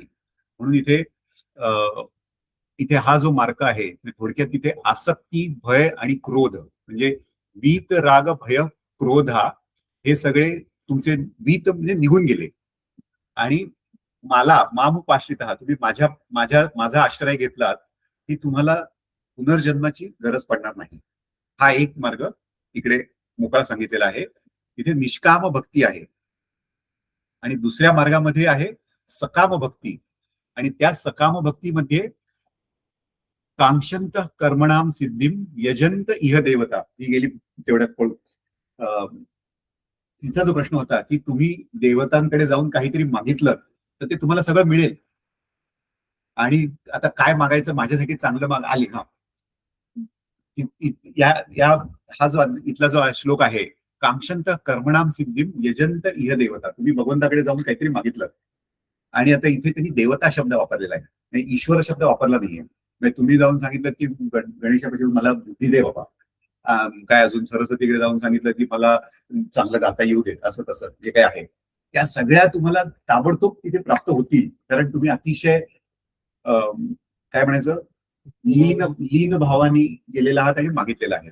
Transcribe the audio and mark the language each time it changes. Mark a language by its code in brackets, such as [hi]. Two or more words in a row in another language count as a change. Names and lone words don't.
[mr] म्हणून इथे हा जो मार्ग आहे थोडक्यात तिथे आसक्ती, भय आणि क्रोध, म्हणजे वीत, राग, भय, क्रोध हे सगळे तुमचे वीत म्हणजे निघून गेले, आणि मला मामुपाश्रित तुम्ही माझा आश्रय घेतलात की तुम्हाला पुनर्जन्माची गरज पडणार नाही. हा एक मार्ग इकडे मोकळा सांगितलेला आहे. तिथे निष्काम भक्ती आहे, आणि दुसऱ्या मार्गामध्ये आहे सकाम भक्ती. आणि त्या सकाम भक्तीमध्ये [sa] कांक्षंत कर्मणाम सिद्धिम यजंत इह देवता [mr] ही गेली तेवढ्यात पळू. तिचा जो प्रश्न होता की तुम्ही देवतांकडे जाऊन काहीतरी मागितलं तर ते तुम्हाला सगळं मिळेल, आणि आता काय मागायचं, माझ्यासाठी चांगलं माग आली. हा जो इथला जो श्लोक आहे, [sa] कांक्षंत कर्मणाम सिद्धिम यजंत इह देवता, [mr] तुम्ही भगवंताकडे जाऊन काहीतरी मागितलं, आणि आता इथे त्यांनी देवता शब्द वापरलेला आहे, ईश्वर शब्द वापरला नाहीये. म्हणजे तुम्ही जाऊन सांगितलं की गणेशापासून मला बुद्धी दे बाबा, काय अजून सरस्वतीकडे जाऊन सांगितलं की मला चांगलं गाता येऊ दे, असं तसं जे काही आहे त्या सगळ्या तुम्हाला ताबडतोब तिथे प्राप्त होतील, कारण तुम्ही अतिशय काय म्हणायचं लीन भावानी गेलेला आहात आणि मागितलेला आहे.